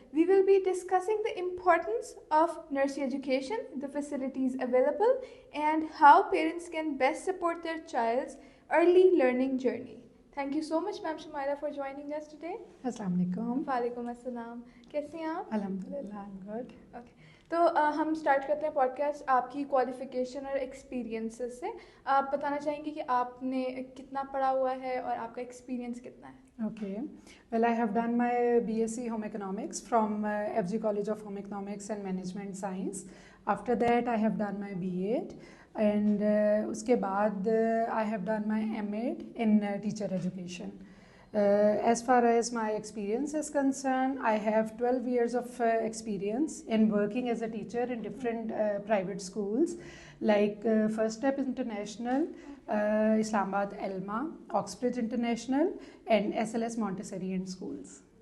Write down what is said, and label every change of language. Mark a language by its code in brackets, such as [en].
[en] We will be discussing the importance of nursery education, the facilities available, and how parents can best support their child's early learning journey. Thank you so much, Ma'am Shumaila, for joining us today. [hi] अस्सलाम वालेकुम। वालेकुम अस्सलाम। कैसी हैं आप? [en] अल्हम्दुलिल्लाह, I'm good. Okay. [hi] तो हम स्टार्ट करते हैं पॉडकास्ट आपकी क्वालिफिकेशन और एक्सपीरियंसेस से। आप बताना चाहेंगे कि आपने कितना पढ़ा हुआ है और आपका एक्सपीरियंस कितना है? [en] Okay. Well, I have done my BSc Home Economics from FG College of Home Economics and Management Science. After that, I have done my B.Ed. And [hi] उसके बाद [en] I have done my M.Ed in teacher education. As far as my experience is concerned, I have 12 years of experience in working as a teacher in different private schools like First Step International, Islamabad Elma, Oxbridge International, and SLS Montessori and schools.